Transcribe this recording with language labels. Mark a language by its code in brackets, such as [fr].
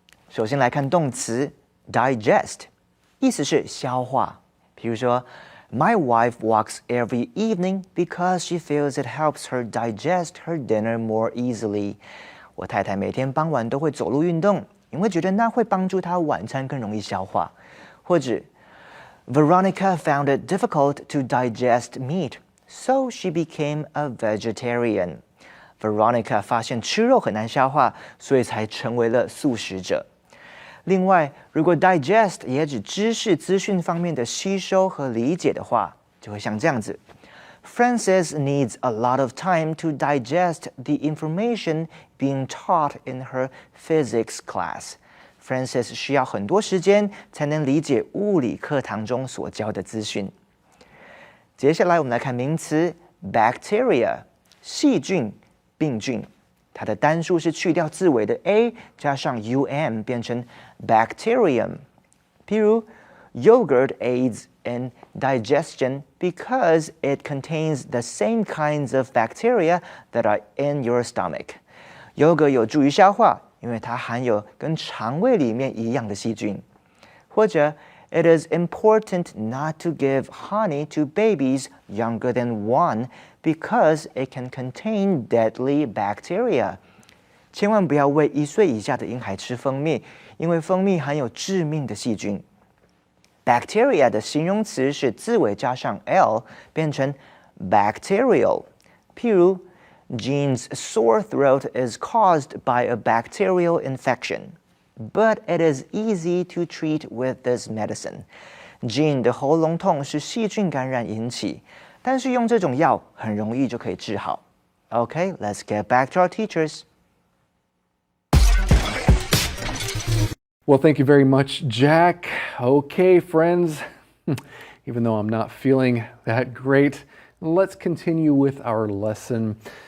[zh] 首先来看动词 digest， 意思是消化。比如说 [en] My wife walks every evening because she feels it helps her digest her dinner more easily. [zh] 我太太每天傍晚都会走路运动，因为觉得那会帮助她晚餐更容易消化。或者 [en] Veronica found it difficult to digest meat, so she became a vegetarian. [zh] Veronica 发现吃肉很难消化，所以才成为了素食者。另外，如果 digest 也指知识资讯方面的吸收和理解的话，就会像这样子。 [en] Frances needs a lot of time to digest the information being taught in her physics class. [zh] Frances 需要很多时间才能理解物理课堂中所教的资讯。接下来我们来看名词 bacteria， 细菌、病菌。它的单数是去掉字尾的 a 加上 um 变成 bacterium。譬如 [en] yogurt aids in digestion because it contains the same kinds of bacteria that are in your stomach。 [zh] 优格有助于消化，因为它含有跟肠胃里面一样的细菌。或者 [en] It is important not to give honey to babies younger than 1 because it can contain deadly bacteria. [zh] 千万不要喂1岁以下的婴孩吃蜂蜜，因为蜂蜜含有致命的细菌。 Bacteria 的形容词是字尾加上 l 变成 bacterial。譬如 [en] Jean's sore throat is caused by a bacterial infection.But it is easy to treat with this medicine. [zh] Jean 的喉咙痛是细菌感染引起，但是用这种药很容易就可以治好。 [en] Okay, let's get back to our teachers. Well, thank you very much, Jack. Okay, friends, even though I'm not feeling that great, let's continue with our lesson.